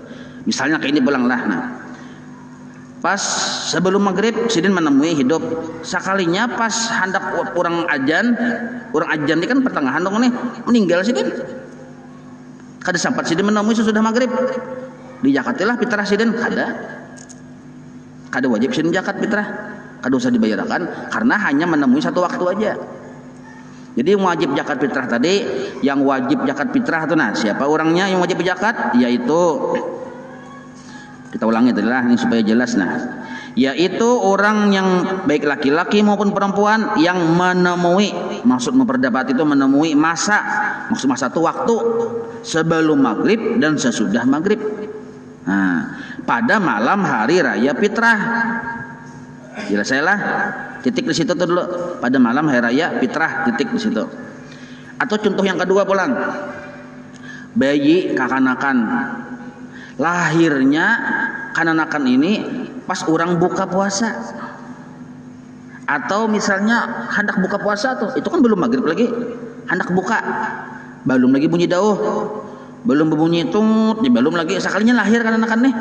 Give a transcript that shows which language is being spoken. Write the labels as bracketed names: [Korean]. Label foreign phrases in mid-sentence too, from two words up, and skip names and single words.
[Banjar] Misalnya kayak ini pulang lah. Nah, pas sebelum maghrib sidin menemui hidup. Sekalinya pas hendak orang ajan ini kan pertengahan dong nih, meninggal sidin. Kada sempat sidin menemui sesudah maghrib. Dijakatilah fitrah sidin kada wajib sidin zakat fitrah, kada usah dibayarkan karena hanya menemui 1 waktu aja. [Indonesian] Jadi yang wajib zakat fitrah tadi, yang wajib zakat fitrah itu, nah siapa orangnya yang wajib zakat? Yaitu, kita ulangi tadi lah ini supaya jelas. Nah, yaitu orang yang baik laki-laki maupun perempuan yang menemui, maksud memperdapati itu menemui masa itu waktu sebelum maghrib dan sesudah maghrib. Nah, pada malam hari raya fitrah. Jelas saya lah. Titik di situ tuh dulu. Pada malam hari raya fitrah, titik di situ. Atau contoh yang kedua pulang. [Banjar] Bayi kakanakan. Lahirnya kananakan ini pas orang buka puasa. [Indonesian] Atau misalnya hendak buka puasa tuh, itu kan belum maghrib lagi. Hendak buka. Belum lagi bunyi dauh. [Banjar] Belum berbunyi tut, belum lagi sekalinya lahir kananakan nih.